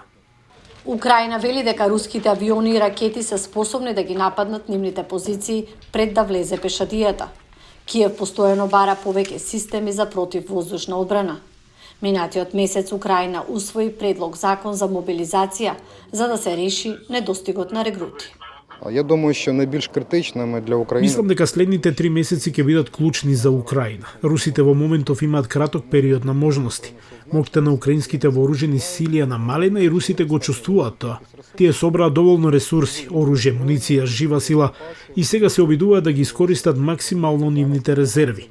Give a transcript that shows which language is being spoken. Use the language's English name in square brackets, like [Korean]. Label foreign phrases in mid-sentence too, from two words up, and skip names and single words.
[Macedonian] Украина вели дека руските авиони и ракети се способни да ги нападнат нивните позиции пред да влезе пешадијата. Киев постојано бара повеќе системи за противвоздушна одбрана. Минатиот месец Украина усвои предлог закон за мобилизација за да се реши недостигот на регрути. [Ukrainian] Я думаю, що найбільш критичними для України. [Macedonian] Мислам дека следните 3 месеци ќе бидат клучни за Украина. Русите во моментов имаат краток период на можности. Моќта на украинските вооружени сили е намалена и русите го чувствуваат тоа. Тие собраа доволно ресурси, оружје, муниција, жива сила и сега се обидуваат да ги искористат максимално нивните резерви.